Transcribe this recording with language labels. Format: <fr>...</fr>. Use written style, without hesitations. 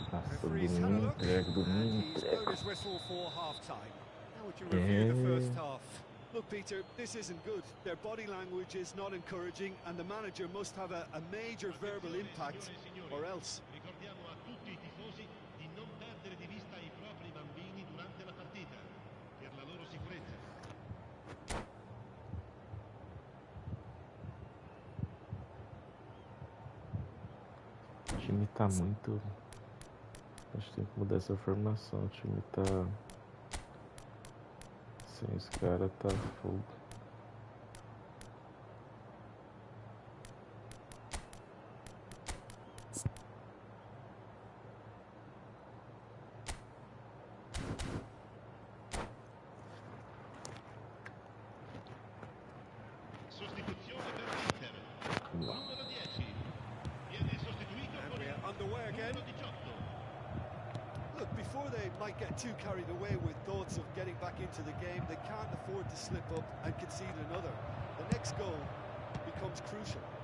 <en>Referee's had a look, and he's blown his whistle for half-time. How would you review the first half? Look, Peter, this isn't good. Their body language is not encouraging, and the manager must have a major verbal impact, or else.</en> <it>Ricordiamo a tutti i tifosi di non perdere di vista i propri bambini durante la partita, per la loro sicurezza.</it> <pt>O time tá muito... Acho que tem que mudar essa formação. O time tá... Sem os caras tá fogo.</pt> <it>Sostituzione per l'Inter. Numero 10. Viene sostituito con il</it> <en>Underway again.</en> <it>numero 18.</it> <en>Look, before they might get too carried away with thoughts of getting back into the game, they can't afford to slip up and concede another. The next goal becomes crucial.</en>